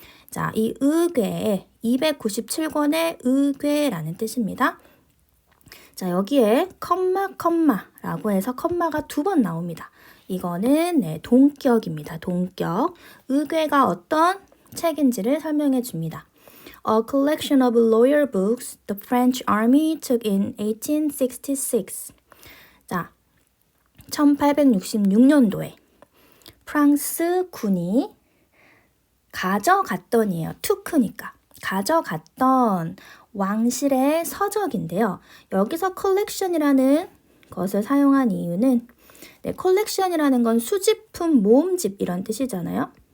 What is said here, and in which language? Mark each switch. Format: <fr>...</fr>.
<ko>자, 이 의궤에 297권의 의궤라는 뜻입니다. 자, 여기에 컴마라고 해서 컴마가 2번 나옵니다. 이거는 동격입니다. 동격. 의궤가 어떤 책인지를 설명해 줍니다.</ko> <en>A collection of lawyer books the French army took in 1866.</en> <ko>자, 1866년도에 프랑스 군이 가져갔던이에요. 투크니까. 가져갔던 왕실의 서적인데요. 여기서 컬렉션이라는 것을 사용한 이유는 컬렉션이라는 건 수집품, 모음집 이런 뜻이잖아요.</ko>